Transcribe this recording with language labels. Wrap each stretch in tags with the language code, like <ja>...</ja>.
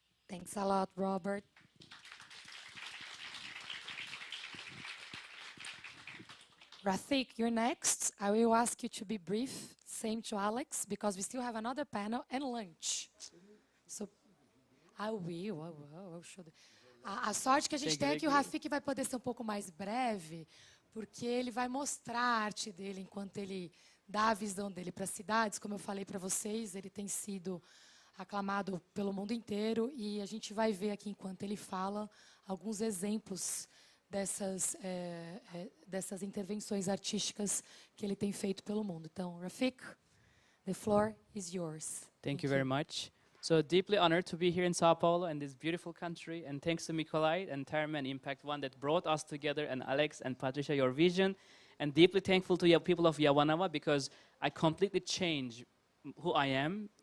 <en>Thanks a lot, Robert. Rafik, you're next. I will ask you to be brief, same to Alex, because we still have another panel and lunch. So, I will.</en> <pt>A sorte que a gente tem é que o Rafik vai poder ser um pouco mais breve, porque ele vai mostrar a arte dele enquanto ele dá a visão dele para as cidades. Como eu falei para vocês, ele tem sido aclamado pelo mundo inteiro e a gente vai ver aqui, enquanto ele fala, alguns exemplos dessas intervenções artísticas que ele tem feito pelo mundo. Então,</pt> <en>Rafik, the floor is yours. Thank you very much. So deeply honored to be here in Sao Paulo and this beautiful country, and thanks to Nikolai and Terman Impact One that brought us together, and Alex and Patricia, your vision, and deeply thankful to the people of Yawanava because I completely changed who I am.</en>